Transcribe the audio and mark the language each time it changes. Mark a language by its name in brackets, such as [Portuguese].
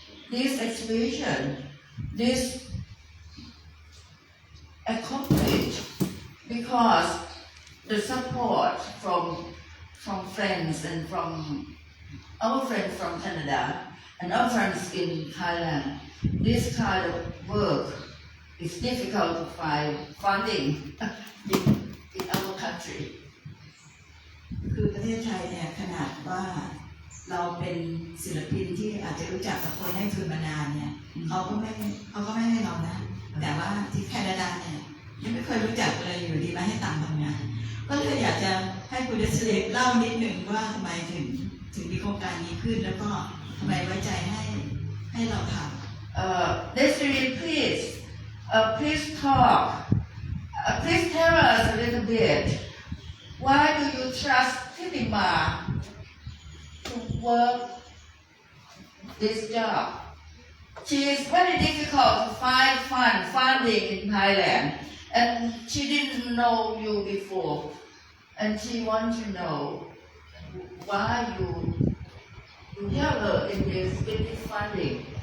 [English] This exhibition, this accomplished because the support from friends and from our friends from Canada and our friends in Thailand. This kind of work is difficult to find funding in our country. [Thai] คือประเทศไทยเนี่ยขนาดว่าเราเป็นศิลปินที่อาจจะรู้จักกับคนให้ทุนมานานเนี่ยเขาก็ไม่ให้เรานะแต่ว่าที่แคนาดาเนี่ยยังไม่เคยรู้จักเลยอยู่ดีมาให้ตังค์ทำงานก็เลยอยากจะให้คุณเดชเลกเล่านิดหนึ่งว่าทำไมถึงมีโครงการนี้ขึ้นแล้วก็ทำไมไว้ใจให้เราทำ [English] Desiree, please talk. Please tell us a little bit. Why do you trust Chitima to work this job. She is very difficult to find funding in Thailand, and she didn't know you before, and she wants to know why you help her in this with this funding.